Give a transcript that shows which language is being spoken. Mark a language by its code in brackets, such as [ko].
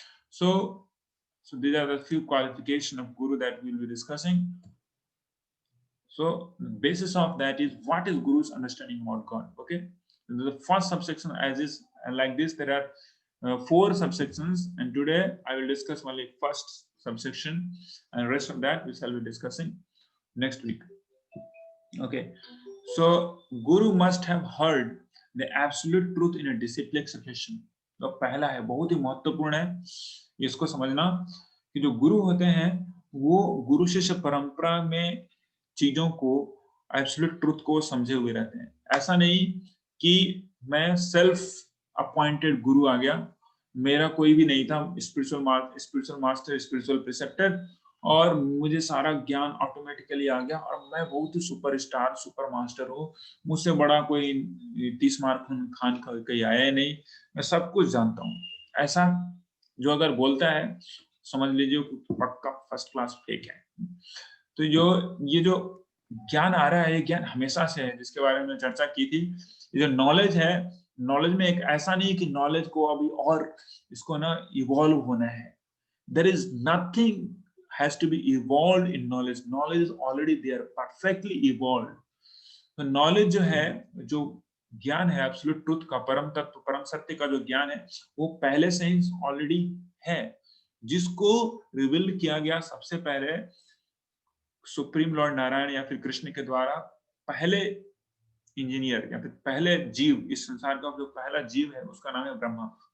[en] So these are the few qualifications of Guru that we will be discussing. So the basis of that is what is Guru's understanding about God. Okay, the first subsection as is like this. There are 4 subsections, and today I will discuss only first subsection, and rest of that we shall be discussing next week. Okay, so Guru must have heard the absolute truth in a disciplic succession. [hi] तो पहला है, बहुत ही महत्वपूर्ण है इसको समझना कि जो गुरु होते हैं वो गुरु शिष्य परंपरा में चीजों को, एब्सोल्यूट ट्रुथ को समझे हुए रहते हैं. ऐसा नहीं कि मैं सेल्फ अपॉइंटेड गुरु आ गया, मेरा कोई भी नहीं था स्पिरिचुअल मास्टर, स्पिरिचुअल प्रिसेप्टर, और मुझे सारा ज्ञान ऑटोमेटिकली आ गया और मैं बहुत ही सुपरस्टार सुपर मास्टर हूँ, मुझसे बड़ा कोई 30 मार्क खान कहीं आया ही नहीं, मैं सब कुछ जानता हूँ. ऐसा जो अगर बोलता है समझ लीजिए पक्का फर्स्ट क्लास फेक है. तो ये जो ज्ञान आ रहा है ये ज्ञान हमेशा से है, जिसके बारे में चर्चा की थी. ये जो नॉलेज है, नॉलेज में एक ऐसा नहीं कि नॉलेज को अभी और इसको ना इवॉल्व होना है. [en] There is nothing has to be evolved in knowledge. Knowledge is already there, perfectly evolved. [hi] तो knowledge जो है, जो ज्ञान है एब्सोल्यूट ट्रुथ का, परम तत्व परम सत्य का जो ज्ञान है वो पहले से ही ऑलरेडी है, जिसको रिवील किया गया सबसे पहले सुप्रीम लॉर्ड नारायण या फिर कृष्ण के द्वारा. पहले इंजीनियर या फिर पहले जीव, इस संसार का जो पहला जीव है उसका नाम है ब्रह्मा.